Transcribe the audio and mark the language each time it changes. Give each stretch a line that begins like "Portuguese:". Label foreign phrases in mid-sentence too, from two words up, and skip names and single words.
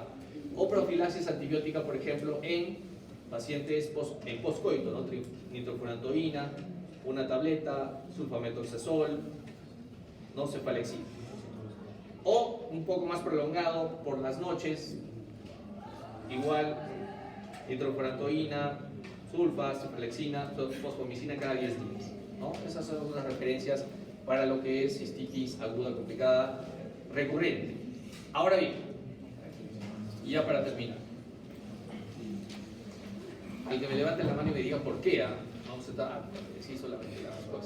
Spanish: O profilaxis antibiótica, por ejemplo, en pacientes en postcoito, ¿no? Nitrofurantoína, una tableta, sulfametoxazol, no cefalexina. O un poco más prolongado por las noches, igual nitrofurantoína, sulfa, cefalexina, fosfomicina cada 10 días, ¿no? Esas son unas referencias para lo que es cistitis aguda complicada recurrente. Ahora bien, y ya para terminar, el que me levante la mano y me diga por qué, vamos a decir solamente la respuesta.